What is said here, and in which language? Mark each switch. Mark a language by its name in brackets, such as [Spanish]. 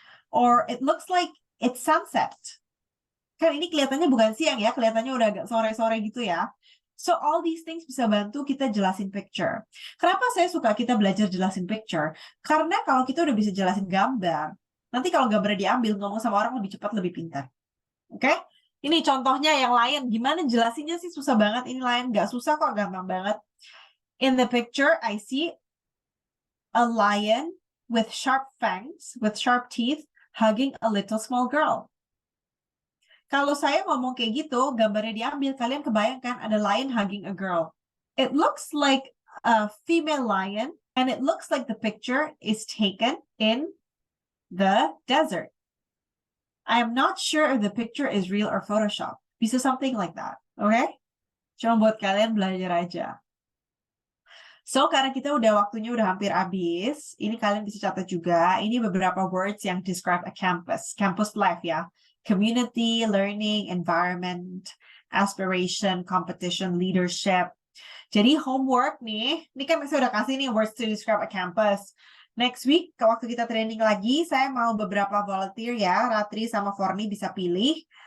[English] Or it looks like it's sunset. [Indonesian] Kan ini kelihatannya bukan siang ya, kelihatannya udah agak sore-sore gitu ya. [English] So all these things [Indonesian] bisa bantu kita jelasin picture. Kenapa saya suka kita belajar jelasin picture? Karena kalau kita udah bisa jelasin gambar, nanti kalau gambarnya diambil, ngomong sama orang lebih cepat, lebih pintar. Oke? Ini contohnya yang lion. Gimana jelasinnya sih susah banget. Ini lion nggak susah kok, gampang banget. [English] In the picture, I see a lion with sharp fangs, with sharp teeth, hugging a little small girl. [Indonesian] Kalau saya ngomong kayak gitu, gambarnya diambil, kalian kebayangkan ada [English] lion hugging a girl. It looks like a female lion, and it looks like the picture is taken in the desert. I am not sure if the picture is real or Photoshop. Bisa something like that, okay? [Indonesian] Cuma buat kalian belajar aja. So, karena kita waktunya udah hampir habis, ini kalian bisa catat juga. Ini beberapa words yang [English] describe a campus. Campus life [Indonesian] ya. [English] Community, learning, environment, aspiration, competition, leadership. [Indonesian] Jadi homework nih, ini kan saya udah kasih nih words to describe a campus. Next week, waktu kita training lagi, saya mau beberapa volunteer ya, Ratri sama Forni bisa pilih.